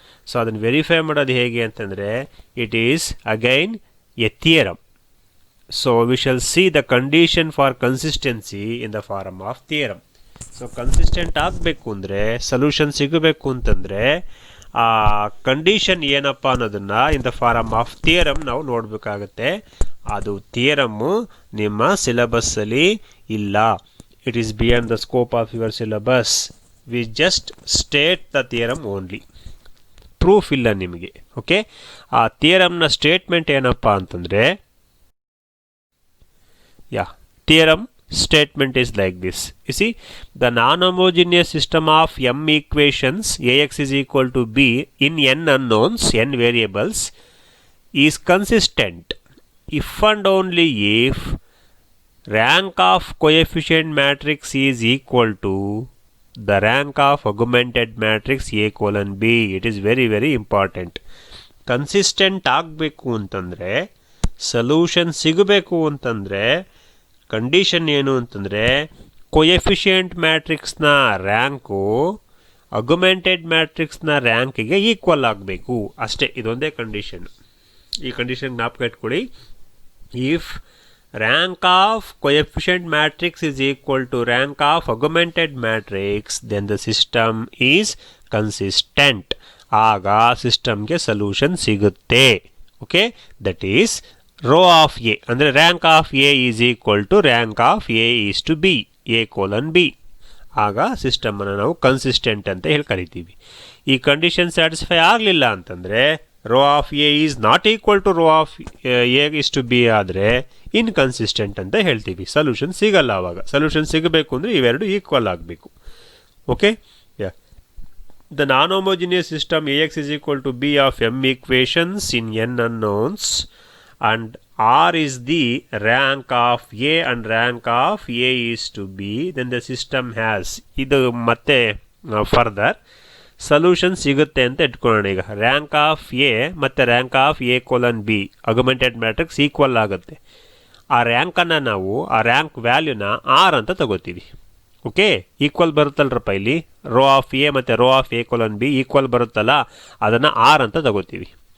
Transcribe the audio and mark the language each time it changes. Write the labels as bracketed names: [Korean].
[Kannada] So ಅದನ್ನು verify ಮಾಡೋದು ಹೇಗೆ ಅಂತಂದರೆ, [English] It is again a theorem. So we shall see the condition for consistency in the form of theorem. [Kannada] So consistent ಆಗಬೇಕು ಅಂದರೆ, solution ಸಿಗಬೇಕು ಅಂತಂದರೆ ಆ ಕಂಡೀಷನ್ ಏನಪ್ಪ ಅನ್ನೋದನ್ನು [English] in the form of theorem [Kannada] ನಾವು ನೋಡಬೇಕಾಗತ್ತೆ. ಅದು ಥಿಯರಮ್ಮು ನಿಮ್ಮ ಸಿಲೆಬಸ್ಸಲ್ಲಿ ಇಲ್ಲ. [English] It is beyond the scope of your syllabus. We just state the theorem only, [Kannada] proof ಇಲ್ಲ ನಿಮಗೆ. ಓಕೆ, ಆ ಥಿಯರಮ್ನ ಸ್ಟೇಟ್ಮೆಂಟ್ ಏನಪ್ಪ ಅಂತಂದರೆ, [English] theorem statement is like this. You see, the non-homogeneous system of m equations ax is equal to b in n unknowns, n variables, is consistent if and only if rank of coefficient matrix is equal to the rank of augmented matrix a colon b. It is very very important. [Kannada] Consistent ಆಗಬೇಕು ಅಂತಂದರೆ, solution ಸಿಗಬೇಕು ಅಂತಂದರೆ condition ಏನು ಅಂತಂದರೆ, ಕೊಯೆಫಿಷಿಯೆಂಟ್ ಮ್ಯಾಟ್ರಿಕ್ಸ್ನ rank ಅಗ್ಯುಮೆಂಟೆಡ್ ಮ್ಯಾಟ್ರಿಕ್ಸ್ನ ರ್ಯಾಂಕಿಗೆ equal ಆಗಬೇಕು ಅಷ್ಟೇ. ಇದೊಂದೇ ಕಂಡೀಷನ್. ಈ ಕಂಡೀಷನ್ ಜ್ಞಾಪಕ ಇಟ್ಕೊಳ್ಳಿ. [English] If rank of coefficient matrix is equal to rank of augmented matrix, then the system is consistent. [Kannada] ಆಗ ಸಿಸ್ಟಮ್ಗೆ ಸೊಲ್ಯೂಷನ್ ಸಿಗುತ್ತೆ. [English] Okay, that is row of A ಅಂದರೆ rank of A is equal to rank of A is to B, A colon B. [Kannada] ಆಗ ಸಿಸ್ಟಮನ್ನು ನಾವು consistent ಅಂತ ಹೇಳಿ ಕರಿತೀವಿ. ಈ ಕಂಡೀಷನ್ ಸ್ಯಾಟಿಸ್ಫೈ ಆಗಲಿಲ್ಲ ಅಂತಂದರೆ, [English] row of A is not equal to row of A is to B [Kannada] ಆದರೆ inconsistent ಅಂತ ಹೇಳ್ತೀವಿ. ಸೊಲ್ಯೂಷನ್ ಸಿಗಲ್ಲ. ಆವಾಗ ಸೊಲ್ಯೂಷನ್ ಸಿಗಬೇಕು ಅಂದರೆ ಇವೆರಡು ಈಕ್ವಲ್ ಆಗಬೇಕು. [English] okay, the non-homogeneous system ax is equal to b of m equations in n unknowns and r is the rank of a and rank of a is to b, then the system has, [Kannada] ಇದು ಮತ್ತೆ further solution ಸಿಗುತ್ತೆ ಅಂತ ಇಟ್ಕೊಳ್ಳೋಣ. ಈಗ rank of A ಮತ್ತು rank of A colon B ಅಗ್ಯುಮೆಂಟೆಡ್ matrix equal ಆಗುತ್ತೆ. ಆ ರ್ಯಾಂಕನ್ನು ನಾವು ಆ ರ್ಯಾಂಕ್ ವ್ಯಾಲ್ಯೂನ ಆರ್ ಅಂತ ತಗೋತೀವಿ. ಓಕೆ, ಈಕ್ವಲ್ ಬರುತ್ತಲ್ರಪ್ಪ ಇಲ್ಲಿ, ರೋ ಆಫ್ ಎ ಮತ್ತು rho of A colon B equal ಬರುತ್ತಲ್ಲ, ಅದನ್ನು ಆರ್ ಅಂತ ತಗೋತೀವಿ.